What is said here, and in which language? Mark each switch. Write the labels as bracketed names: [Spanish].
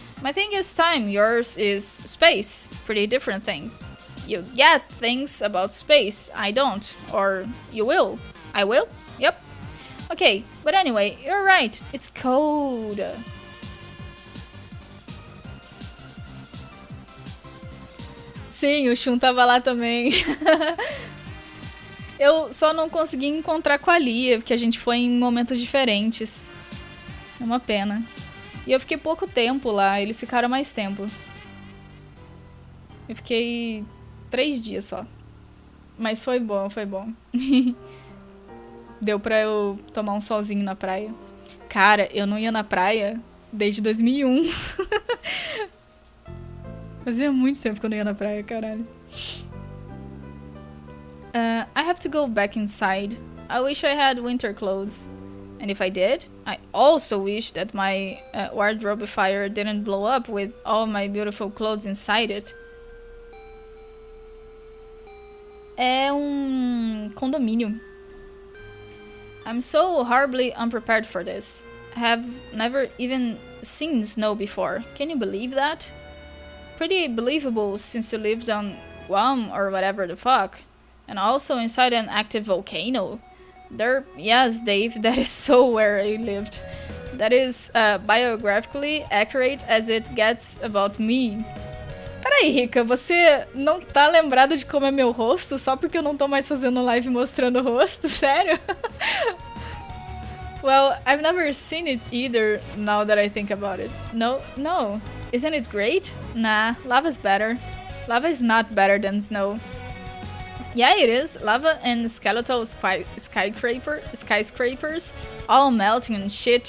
[English] My thing is time, yours is space. Pretty different thing. You get things about space, I don't. Or you will. I will? Yep. Okay, but anyway, you're right, it's cold. [Portuguese] Sim, o Shun tava lá também. Eu só não consegui encontrar com a Lia, porque a gente foi em momentos diferentes. É uma pena. E eu fiquei pouco tempo lá, eles ficaram mais tempo. Eu fiquei 3 dias só. Mas foi bom, foi bom. Deu pra eu tomar um solzinho na praia. Cara, eu não ia na praia desde 2001. Fazia muito tempo que eu não ia na praia, caralho. [English] I have to go back inside. I wish I had winter clothes. And if I did, I also wish that my wardrobe fire didn't blow up with all my beautiful clothes inside it. [Portuguese] É condomínio. [English] I'm so horribly unprepared for this. I have never even seen snow before. Can you believe that? Pretty believable since you lived on Guam or whatever the fuck. And also inside an active volcano. Yes, Dave, that is so where I lived. that is biographically accurate as it gets about me. [Portuguese] Peraí, Rica, você não tá lembrado de como é meu rosto só porque eu não tô mais fazendo live mostrando o rosto? Sério? [English] Well, I've never seen it either now that I think about it. No. Isn't it great? Nah, lava's better. Lava is not better than snow. Yeah, it is. Lava and skeletal skyscrapers all melting and shit.